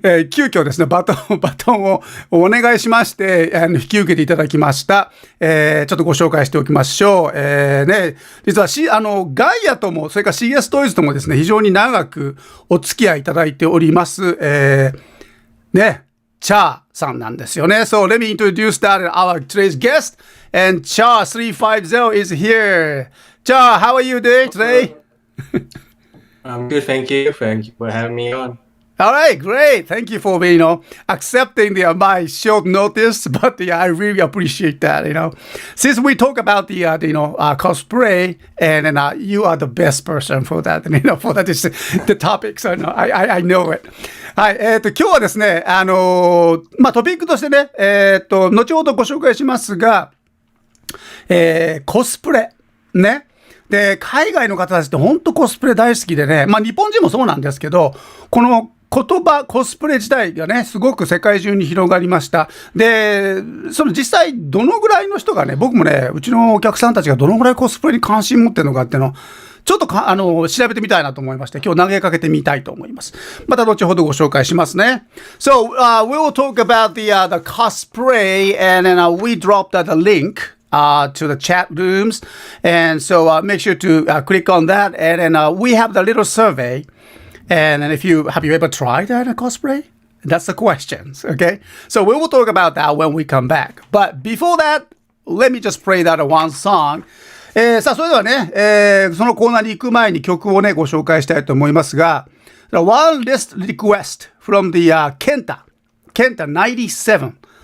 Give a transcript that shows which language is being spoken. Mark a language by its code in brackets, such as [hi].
[ja] 急遽ですね、バトンをお願いしまして、引き受けていただきました。ちょっとご紹介しておきましょう。ね、実はガイアとも、それから CS トイズともですね、非常に長くお付き合いいただいております。ね、チャーさんなんですよね。 [en] So let me introduce that our today's guest. And Cha 350 is here. Cha, how are you doing today? I'm good, thank you. Thank you for having me on. All right, great. Thank you for accepting my short notice, but I really appreciate that. Since we talk about the cosplay, and you are the best person for that. For that is the topic. So I know it. [ja] はい、今日はですね、トピックとしてね、後ほどご紹介しますが、コスプレね。で、海外の方たちって本当コスプレ大好きでね、日本人もそうなんですけど、この言葉、コスプレ自体がね、すごく世界中に広がりました。で、その実際どのぐらいの人がね、僕もね、うちのお客さんたちがどのぐらいコスプレに関心持ってるのかっていうのを、ちょっと調べてみたいなと思いまして、今日投げかけてみたいと思います。また後ほどご紹介しますね。 [en] So, we will talk about the cosplay and then we dropped the link.To the chat rooms, and so make sure to click on that. And then we have the little survey. And if have you ever tried that cosplay? That's the questions. Okay, so we will talk about that when we come back. But before that, let me just play that one song. [ja] さあそれではね、そのコーナーに行く前に曲をねご紹介したいと思いますが、 [en] one list request from the Kenta 97.